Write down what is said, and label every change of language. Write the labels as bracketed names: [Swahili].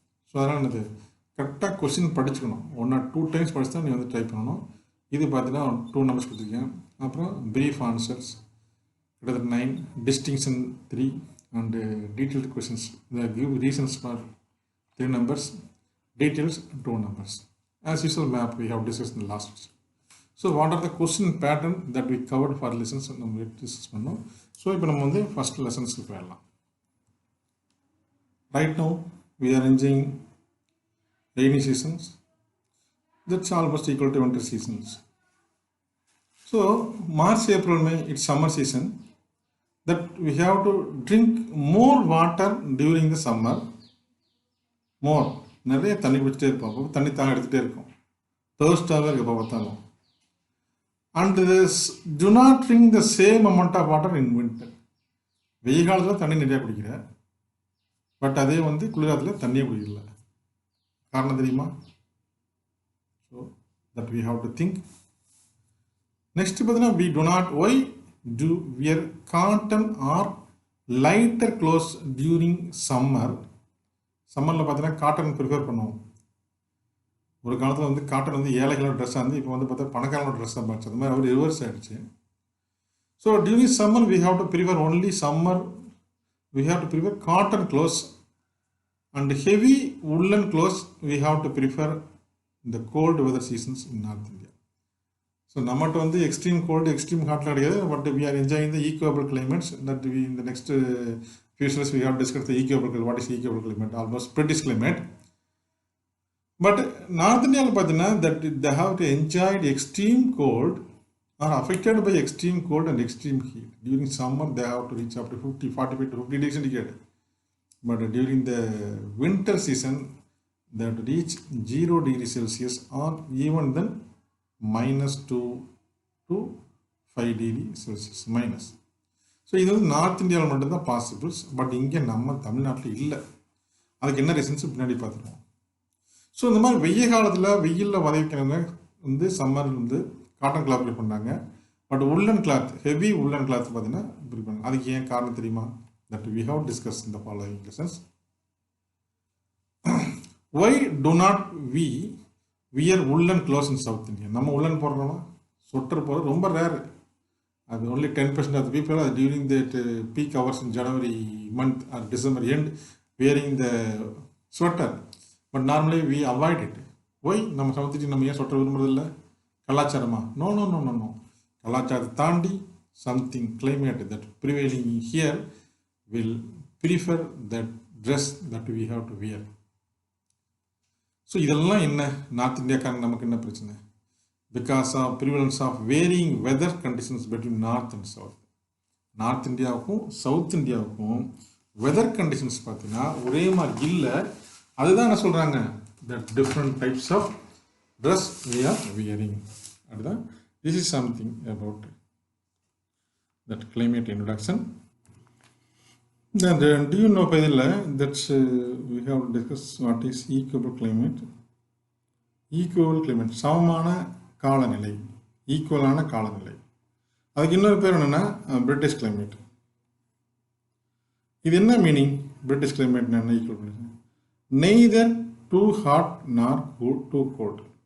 [Tamil] So அதனால் என்னது, கரெக்டாக கொஸ்டின் படிச்சுக்கணும். 1 or 2 டைம்ஸ் படிச்சு தான் நீ வந்து ட்ரை பண்ணணும். இது பார்த்தீங்கன்னா 2 நம்பர்ஸ் கொடுத்துருக்கேன். அப்புறம் ப்ரீஃப் ஆன்சர்ஸ் கிட்டத்தட்ட 9, டிஸ்டிங்ஷன் 3 அண்டு டீட்டெயில்டு கொஸ்டின்ஸ். [English] இந்த give reasons for 3 numbers, details 2 numbers. As usual map we have discussed in the last lesson. So what are the question pattern that we covered for lessons [Tamil] நம்ம discuss பண்ணோம். So இப்போ நம்ம வந்து first லெசன்ஸ்க்கு போயிடலாம். [English] Right now we are enjoying rainy seasons. That's almost equal to winter seasons. So March, April, May it's summer season. That we have to drink more water during the summer. [Tamil] More நிறைய தண்ணி குடிச்சிட்டே இருப்போம், அப்போ தண்ணி தாங்க எடுத்துகிட்டே இருக்கும், தேர்ஸ்டாகவே இருக்கப்போ பார்த்தாலும். [English] And do not drink the same amount of water in winter. [Tamil] வெயில் காலத்தில் தண்ணி நிறையா குடிக்கிறேன், பட் அதே வந்து குளிர்காலத்தில் தண்ணியே குடிக்கல. காரணம் தெரியுமா? [English] So that we have to think next பார்த்தீங்கன்னா we do not why do wear cotton or lighter clothes during summer. [Tamil] சம்மரில் பார்த்தீங்கன்னா காட்டன் ப்ரிஃபர் பண்ணுவோம். ஒரு காலத்தில் வந்து காட்டன் வந்து ஏழைகளோட ட்ரெஸ்ஸாக இருந்து இப்போ வந்து பார்த்தா பணக்காரனோட ட்ரெஸ்ஸாக பார்த்து அது மாதிரி அவர் ரிவர்ஸ் ஆகிடுச்சு. [English] So during summer we have to prefer only summer, we have to prefer cotton clothes and heavy woolen clothes we have to prefer the cold weather seasons in North India. So நம்மகிட்ட வந்து extreme cold extreme ஹாட்லாம் கிடையாது, but we are enjoying the equable climates that we இந்த next futures we have discuss the equable what is equable climate almost British climate. But north இந்தியாவில் பார்த்தீங்கன்னா that they have to enjoyed extreme cold are affected by extreme cold and extreme heat. During summer they have to reach up to 45 to 50 degrees centigrade. But during the winter season they have to reach 0 degrees Celsius or even then -2 to 5 degrees Celsius minus. [Tamil] So இது வந்து north இந்தியாவில் மட்டும்தான் possibles, but இங்கே நம்ம தமிழ்நாட்டில் இல்லை. அதுக்கு என்ன ரீசன்ஸ் பின்னாடி பார்த்துருவோம். ஸோ இந்த மாதிரி வெய்ய காலத்தில் வெயிலில் வதவிக்கிறவங்க வந்து சம்மரில் வந்து காட்டன் கிளாத் ப்ரிஃபர் பண்ணாங்க, பட் உள்ளன் கிளாத் ஹெவி உள்ளன் கிளாத் பார்த்தீங்கன்னா ப்ரிஃபர் பண்ணாங்க. அதுக்கு ஏன் காரணம் தெரியுமா? [English] That we have discussed in the following lessons. Why do not we wear woolen clothes in South India? [Tamil] நம்ம உள்ளன் போடுறோமா? ஸ்வெட்டர் போடுறது ரொம்ப ரேர். அது [English] only 10% of the people are during that peak hours in January month or December end wearing the sweater. But normally we avoid it. Why? [Tamil] நம்ம south India நம்ம ஏன் sweater விரும்புறதில்லை? கலாச்சாரமா? No no no no no. கலாச்சாரத்தை தாண்டி [English] Something climate that prevailing here will prefer that dress that we have to wear. [Tamil] So இதெல்லாம் என்ன north இந்தியாக்காரங்க நமக்கு என்ன பிரச்சனை? [English] Because of prevalence of varying weather conditions between north and south. [Tamil] North இந்தியாவுக்கும் south இந்தியாவுக்கும் weather conditions பார்த்தீங்கன்னா ஒரே மாதிரி இல்லை. அதுதான் என்ன சொல்கிறாங்க, [English] That different types of dress we are wearing. அதுதான் this is something about that climate introduction. Then do you know by the way that we have discussed what is equable climate? [Tamil] Equal climate சமமான காலநிலை, ஈக்குவலான காலநிலை. அதுக்கு இன்னொரு பேர் என்னென்னா British climate. இது என்ன மீனிங்? பிரிட்டிஷ் கிளைமேட் என்ன equal climate? [English] Neither too hot nor too cold.